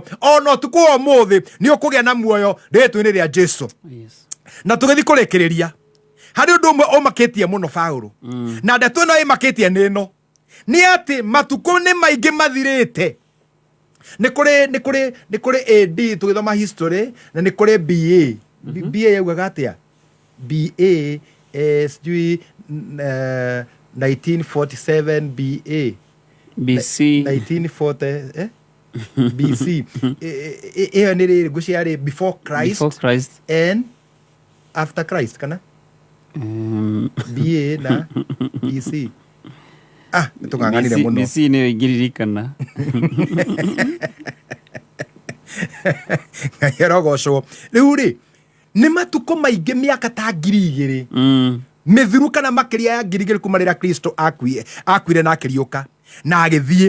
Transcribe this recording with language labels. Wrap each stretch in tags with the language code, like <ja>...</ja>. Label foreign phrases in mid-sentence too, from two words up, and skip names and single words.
<ki>Ona ũtukũ wa ũmũthĩ nĩ ũkũgĩa na muoyo rĩĩtwa-inĩ rĩa Jesu. Na tũgĩthiĩ kũrĩkĩrĩria, harĩ ũndũ ũmwe ũmakĩtie mũno Paulo, na ndeto ĩno ĩmakĩtie nĩ ĩno, nĩ atĩ matukũ nĩ maingĩ mathirĩte. Nĩ kũrĩ AD tũgĩthoma history, na nĩ kũrĩ BA. BA yaugaga atĩa? BA sijui 1947 BA. BC 1940 BC. Ĩyo nĩ rĩrĩ ngũciarĩ</ki> <en>before Christ and after Christ</en> <ki>kana? BA na BC. Tũkanganire mũno. BC nĩyo ingĩririkana. Ngai arogocwo. Rĩu rĩ, nĩ matukũ maingĩ mĩaka ta 2000 mĩthiru kana makĩria ya 2000 kuma rĩrĩa Kristo akuire na akĩriũka na agĩthiĩ.</ki>